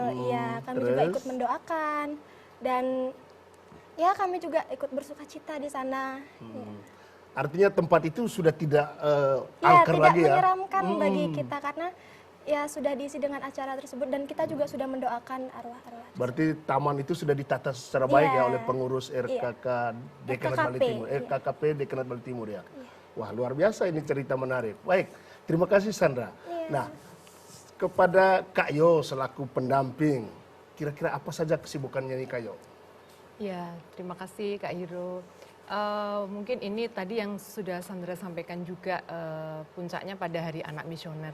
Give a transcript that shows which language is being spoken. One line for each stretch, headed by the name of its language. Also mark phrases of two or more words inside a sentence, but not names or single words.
Indonesian: Iya, kami juga ikut mendoakan dan ya kami juga ikut bersuka cita di sana. Ya. Artinya tempat itu sudah tidak Ya, angker tidak lagi ya? menyeramkan bagi kita karena ya sudah diisi dengan acara tersebut dan kita juga sudah mendoakan arwah-arwah. Berarti taman itu sudah ditata secara baik ya Iya. oleh pengurus RKK Dekanat Bali RKKP, Timur, iya. RKKP Dekanat Bali Timur ya. Wah, luar biasa ini cerita menarik. Baik, terima kasih Sandra. Iya. Nah, kepada Kak Yo selaku pendamping, kira-kira apa saja kesibukannya nih Kak Yo? Ya, terima kasih Kak Hiro. Mungkin ini tadi yang sudah Sandra sampaikan juga puncaknya pada Hari Anak Misioner.